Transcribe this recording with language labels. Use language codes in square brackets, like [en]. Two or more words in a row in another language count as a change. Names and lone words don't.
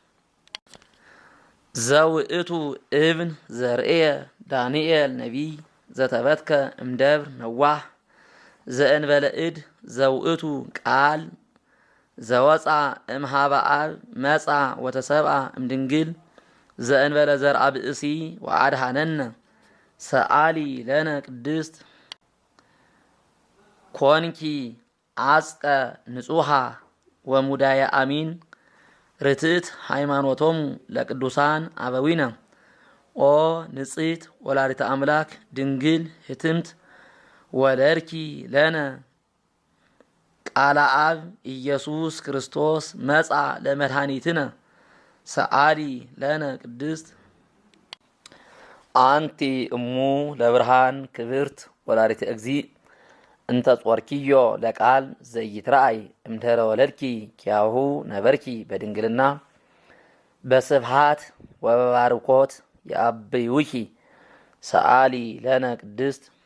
[gez] ዘውእቱ እብን ዘርእየ ዳንኤል ነቢይ ዘተበትከ እምደብር ነዋህ ዘእንበለ እድ ዘውእቱ ቃል ዘወፃ እምሃበ አብ መፃ ወተሰብአ እምድንግል ዘእንበለ ዘርአ ብእሲ ወአድኀነነ ሰአሊ ለነ ቅድስት ኮንኪ አጽቀ ንጹሃ ወሙዳየ አሚን ርትዕት ሃይማኖቶሙ ለቅዱሳን አበዊነ ኦ ንጽሕት ወላዲተ አምላክ ድንግል ህትምት ወለድኪ ለነ ቃለ አብ ኢየሱስ ክርስቶስ መጻ ለመድኃኒትነ ሰአሊ ለነ ቅድስት አንቲ እሙ ለብርሃን ክብርት ወላዲተ እግዚእ እንተ ጾርኪዮ ለቃል ዘይትረአይ እምድኅረ ወለድኪ ኪያሁ ነበርኪ በድንግልና በስብሃት ወበባርኮት የአብይውኪ ሰአሊ ለነ ቅድስት